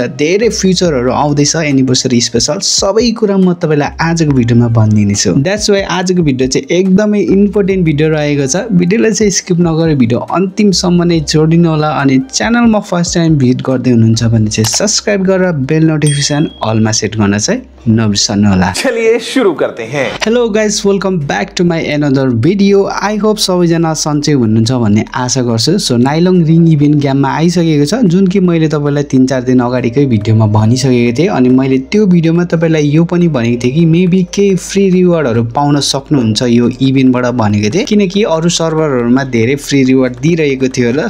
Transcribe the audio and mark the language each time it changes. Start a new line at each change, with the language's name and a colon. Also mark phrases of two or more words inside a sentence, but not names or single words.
Nepali: धेरै फ्युचरहरु आउँदैछ
English: anniversary special.
Nepali: सबै कुरा म तपाईलाई आजको भिडियोमा भनिदिनेछु।
English: that's why
Nepali: आजको भिडियो चाहिँ एकदमै
English: important video
Nepali: रहेको छ। भिडियोलाई चाहिँ स्किप नगरी भिडियो अन्तिमसम्म नै जोडिनु होला। अनि च्यानलमा
English: first time
Nepali: भिजिट गर्दै हुनुहुन्छ भने चाहिँ सब्स्क्राइब गरेर
English: bell notification
Nepali: अलमा सेट गर्न चाहिँ नबिर्सनु होला।
Hindi: चलिए शुरू करते हैं।
English: Hello guys, welcome back to my another video. I hope
Nepali: सबैजना सन्चै हुनुहुन्छ भन्ने आशा गर्छु। सो नाइलङ रिङ इभेन्ट गेममा आइसकेको छ जुन कि मैले तपाईलाई 3-4 दिन अगाडिकै भिडियोमा भनिसकेको थिएँ। अनि मैले त्यो भिडियोमा तपाईलाई यो पनि भनेको थिएँ कि मेबी केही फ्री रिवार्डहरु पाउन सक्नुहुन्छ यो इभेन्टबाट भनेको थिएँ, किनकि अरु सर्भरहरुमा धेरै
English: free reward
Nepali: दिइरहेको थियो होला।